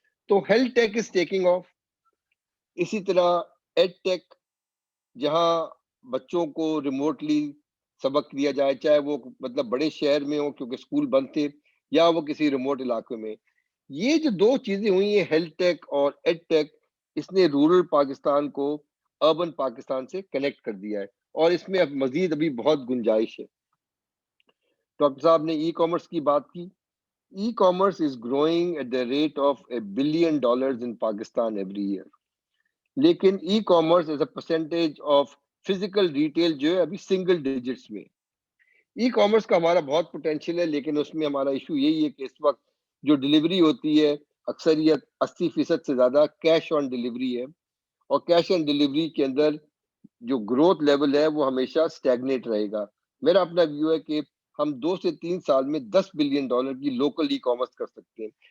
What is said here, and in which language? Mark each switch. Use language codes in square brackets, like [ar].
[ur] تو [en] Health tech is taking off. [ur] اسی طرح ایڈ ٹیک, جہاں بچوں کو ریموٹلی سبق دیا جائے, چاہے وہ مطلب بڑے شہر میں ہو کیونکہ اسکول بند تھے, یا وہ کسی ریموٹ علاقے میں. یہ جو 2 چیزیں ہوئی ہیں ہیلتھ ٹیک اور ایڈ ٹیک, اس نے رورل پاکستان کو اربن پاکستان سے کنیکٹ کر دیا ہے, اور اس میں اب مزید ابھی بہت گنجائش ہے. ڈاکٹر صاحب نے ای کامرس کی بات کی. [en] e commerce is growing at the rate of $1 billion in Pakistan every year, لیکن e commerce is a percentage of physical retail [ur] جو ہے ابھی سنگل ڈیجٹس میں. ای کامرس کا ہمارا بہت پوٹینشیل ہے, لیکن اس میں ہمارا ایشو یہی ہے کہ اس وقت جو ڈلیوری ہوتی ہے اکثریت 80% سے زیادہ کیش آن ڈلیوری ہے, اور کیش آن ڈلیوری کے اندر جو گروتھ لیول ہے وہ ہمیشہ اسٹیگنیٹ رہے گا. میرا اپنا ویو ہے کہ ہم 2 سے 3 سال میں $10 بلین کی لوکل ای کامرس کر سکتے ہیں.